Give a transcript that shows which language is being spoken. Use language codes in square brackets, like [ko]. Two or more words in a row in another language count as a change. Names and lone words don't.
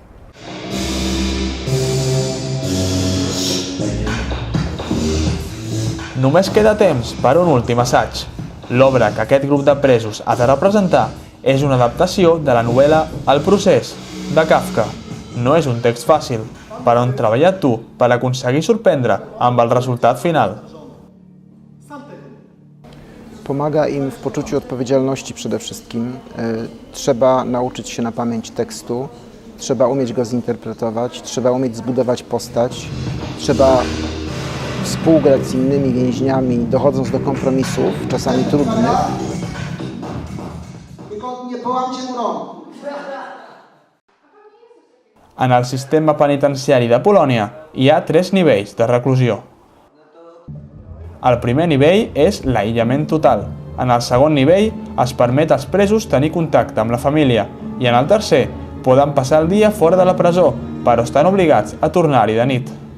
[ca] Només queda temps per un últim assaig. L'obra que aquest grup de presos ha de representar és una adaptació de la novel·la El procés, de Kafka. No és un text fàcil, però on treballat tu per aconseguir sorprendre amb el resultat final. [pl] Pomaga im w poczuciu odpowiedzialności przede wszystkim. Trzeba nauczyć się na pamięć tekstu, trzeba umieć go zinterpretować, trzeba umieć zbudować postać, trzeba współgrać z innymi więźniami, dochodząc do kompromisów, czasami trudnych. Tylko nie połamcie mu rąk. [ca] En el sistema penitenciari de Polònia hi ha 3 nivells de reclusió. El primer nivell és l'aïllament total. En el segon nivell es permet als presos tenir contacte amb la família i en el tercer poden passar el dia fora de la presó, però estan obligats a tornar-hi de nit.